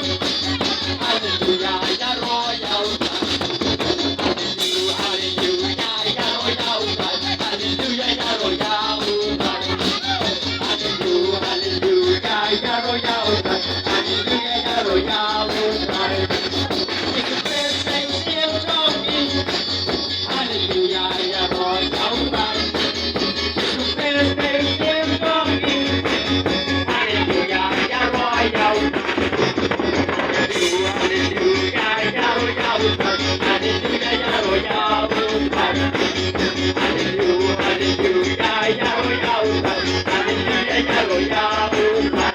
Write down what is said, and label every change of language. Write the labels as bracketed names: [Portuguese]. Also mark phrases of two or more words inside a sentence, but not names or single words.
[Khasi] Halleluja, iaroh, Trai. Halleluja, iaroh, Trai. Halleluja, iaroh, Trai. Halleluja, halleluja, iaroh, Trai. Halleluja, iaroh, Trai. [English] Jesus Christus lives on me. [Khasi] Halleluja, iaroh, Trai. [English] Jesus Christus lives on me. [Khasi] Halleluja, iaroh, Trai. Halleluja, iaroh, Trai. Halleluja, iaroh, Trai. Halleluja, halleluja, iaroh, Trai. Halleluja, iaroh, Trai.